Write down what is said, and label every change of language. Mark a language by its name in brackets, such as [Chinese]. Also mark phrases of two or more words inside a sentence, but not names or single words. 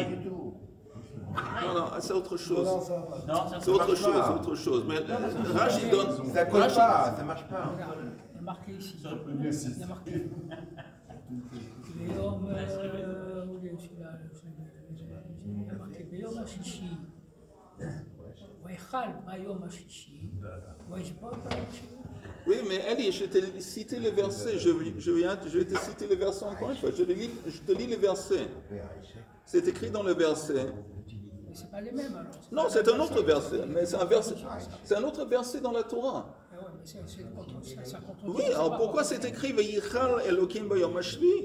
[French] Non, c'est autre chose. Non, c'est autre chose. Mais Rachid donne. Ça colle pas, ça marche pas. Il y a marqué ici. Il y a marqué. Bayom, il y a marqué [Hebrew] ביום הששי. ויכל ביום הששי. וישפט ביום הששי. [French] Oui, mais Eli, je t'ai cité le verset. Je vais te citer le verset encore une fois. Je te lis le verset. C'est écrit dans le verset. Mais c'est pas les mêmes alors. Non, c'est un autre verset. Mais c'est un autre verset dans la Torah. Oui, alors pourquoi c'est écrit [Hebrew] ויכל אלוהים ביום השבי?